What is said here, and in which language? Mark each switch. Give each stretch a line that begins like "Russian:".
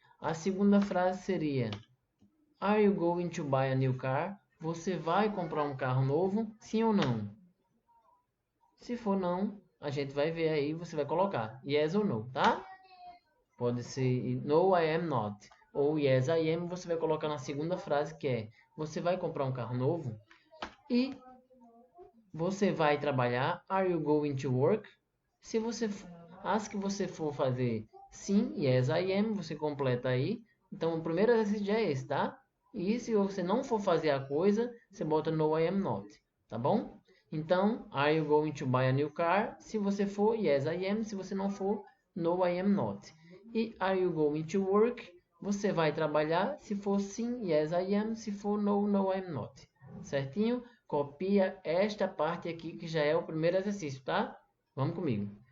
Portuguese: A segunda frase seria
English: Are you going to buy a new car?
Portuguese: Você vai comprar um carro novo? Sim ou não? Se for não, a gente vai ver aí, você vai colocar yes ou no, tá? Pode ser
English: no I am not.
Portuguese: Ou
English: yes I am,
Portuguese: você vai colocar na segunda frase que é você vai comprar um carro novo? E você vai trabalhar?
English: Are you going to work?
Portuguese: Se você as que você for fazer sim,
English: yes I am,
Portuguese: você completa aí. Então o primeiro exercício já é esse, tá? E se você não for fazer a coisa, você bota
English: no I am not,
Portuguese: tá bom?
English: Então, are you going to buy a new car?
Portuguese: Se você for,
English: yes I am.
Portuguese: Se você não for,
English: no I am not. E are you going to work?
Portuguese: Você vai trabalhar? Se for sim,
English: yes I am.
Portuguese: Se for
English: no, no I am not.
Portuguese: Certinho? Copia esta parte aqui que já é o primeiro exercício, tá? Vamos comigo.